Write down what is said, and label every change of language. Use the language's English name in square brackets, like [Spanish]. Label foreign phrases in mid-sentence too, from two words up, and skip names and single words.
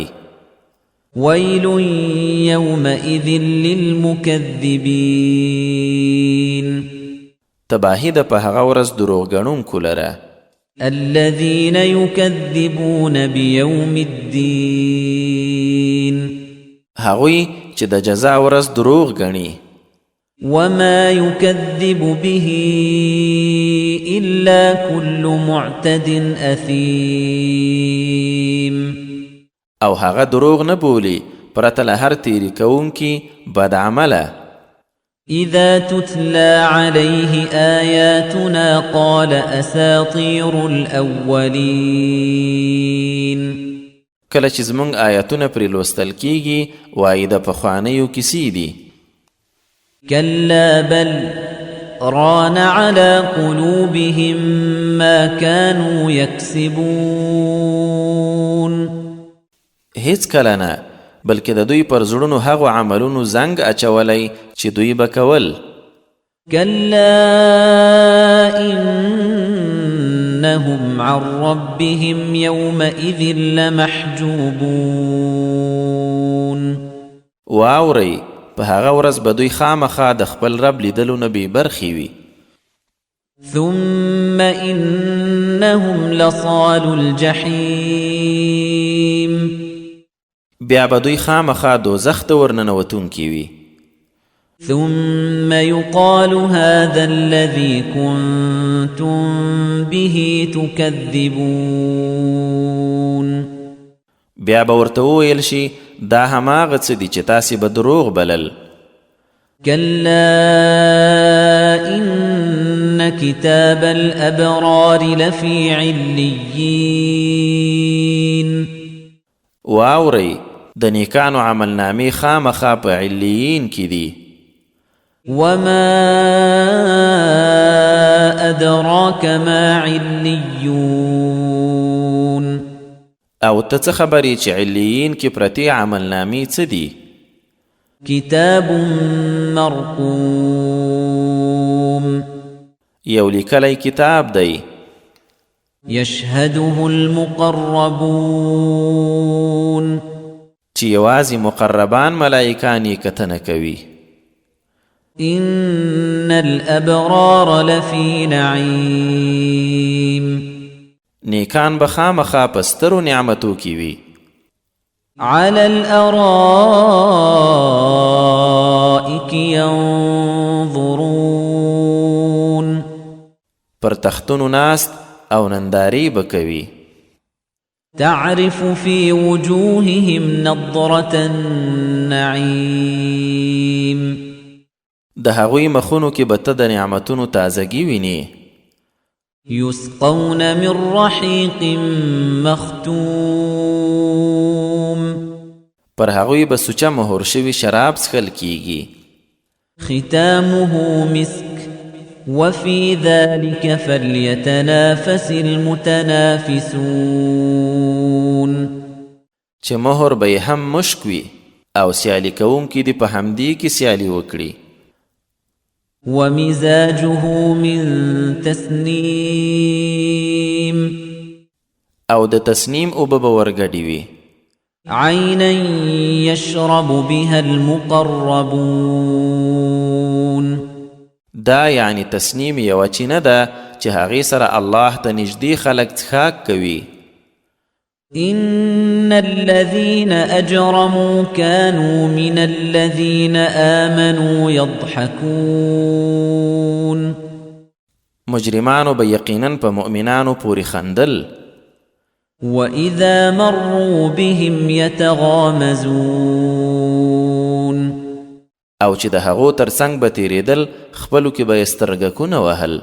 [Arabic] ویل یومئذ للمکذبین. [Pashto] تباهی ده په هغه ورځ دروغګڼونکو لره. [Arabic] الذین یکذبون بیوم الدین. [Pashto] هغوی چې د جزا ورځ دروغ ګڼي. [Arabic] وما يكذب به إلا كل معتد أثيم. [Pashto] او هغه دروغ نه بولي پرته له هر تیری کوونکي بد عمله. [Arabic] إذا تتلى عليه آياتنا قال أساطير الأولين. [Pashto] کله چې زموږ آیاتونه پرې لوستل کیږي وایي د پخوانیو کیسې دي. [Arabic] كلا بل ران على قلوبهم ما كانوا يكسبون. [Pashto] هیڅ کله نه بلکې د دوی پر زړونو هغو عملونو زنګ اچولی چې دوی به کول. [Arabic] كلا إنهم عن ربهم يومئذ لمحجوبون. [Pashto] واورئ په هغه ورځ به دوی خامخا د خپل رب لیدلو نه بې برخې وي. [Arabic] ثم إنهم لصالو الجحیم. [Pashto] بیا به دوی خامخا دوزخ ته ورننوتونکي وي. [Arabic] ثم يقال هذا الذي كنتم به تكذبون. [Pashto] بیا به ورته وویل شي دا هماغه څه دي چې تاسې به دروغ بلل. [Arabic] كلا إن كتاب الأبرار لفي عليين. [Pashto] واورئ د نیکانو عمل نامې خامخا په علیین کې دي. [Arabic] وما أدراك ما عليون [Pashto] او ته څه خبرې چې علیین کې پرتې عملنامې څه دي؟ [Arabic] كتاب مرقوم [Pashto] یو لیکلی کتاب دی [Arabic] يشهده المقربون [Pashto] چې یوازې مقربان ملائکان یې کتنه کوي. [Arabic] إن الأبرار لفي نعيم [Pashto] نیکان به خامخا په سترو نعمتو کې وي. [Arabic] على الأرائك ينظرون [Pashto] پر تختونو ناست او ننداری به کوي. [Arabic] تعرف في وجوههم نضرة النعيم [Pashto] د هغوی مخونو کې به ته د نعمتونو تازگی ویني. [Arabic] يسقون من رحيق مختوم [Pashto] پر هغوی به سوچه مهر شوي شراب څښل کیږي. [Arabic] ختامه مسك وفي ذلك فليتنافس المتنافسون [Pashto] چې مهر به یې هم مشک وي او سیالي کوونکي دې په همدې کې سیالي وکړي. [Arabic] ومزاجه من تسنيم [Pashto] او د تسنیم اوبه به ورګډې وي. [Arabic] عينا يشرب بها المقربون [Pashto] دا یعنی تسنیم یوه چینه ده چې هغې سره الله ته نږدې خلک څښاک کوي. [Arabic] إن الذين أجرموا كانوا من الذين آمنوا يضحكون [Pashto] مجرمانو به یقیناً په مؤمنانو پورې خندل. [Arabic] وإذا مروا بهم يتغامزون [Pashto] او چې د هغو تر څنګ به تیرېدل خپلو کې به یې سترګکونه وهل.